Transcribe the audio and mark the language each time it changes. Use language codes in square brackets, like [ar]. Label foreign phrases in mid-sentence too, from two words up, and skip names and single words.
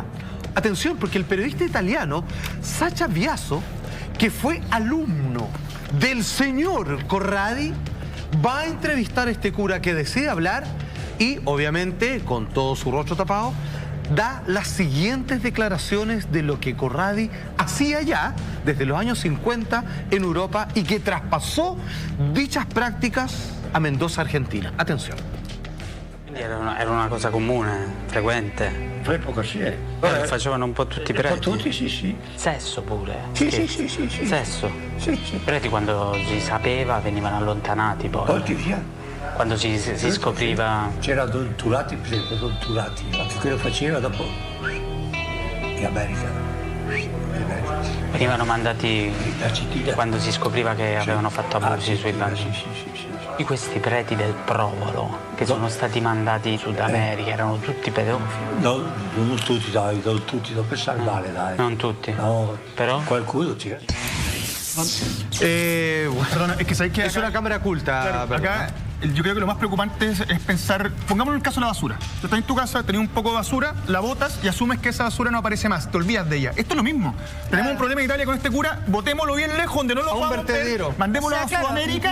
[es] Atención, porque el periodista italiano Sacha Biaso, que fue alumno del señor Corradi, va a entrevistar a este cura que decide hablar y, obviamente, con todo su rostro tapado, da las siguientes declaraciones de lo que Corradi hacía ya desde los años 50 en Europa y que traspasó dichas prácticas a Mendoza, Argentina. Atención. [it] Era una cosa comune, frequente. All'epoca sì. Lo facevano un po' tutti i preti. Un po' tutti, sì, sì. Sesso pure. Sì, sì, sì, sì, sì. Sesso. Sì, sì. I preti quando si sapeva venivano allontanati poi. Poi via. Quando si scopriva... C'era Don Turati, per esempio, Don Turati, anche quello faceva dopo in America. Venivano mandati quando si scopriva che avevano fatto abusi sui bambini. Sì. Di questi preti del Provolo che sono stati mandati in Sud America, erano tutti pedofili. No, non tutti, dai, non tutti, non pensare male, dai. Non tutti. No, però qualcuno c'è. [es] Perdona, es que sabéis que es una cámara oculta. Claro, acá yo creo que lo más preocupante es pensar, pongámonos en el caso de la basura. Tú estás en tu casa, tenés un poco de basura, la botas y asumes que esa basura no aparece más, te olvidas de ella. Esto es lo mismo. Tenemos un problema en Italia con este cura, botémoslo bien lejos, donde no lo podamos ver, mandémoslo a Sudamérica.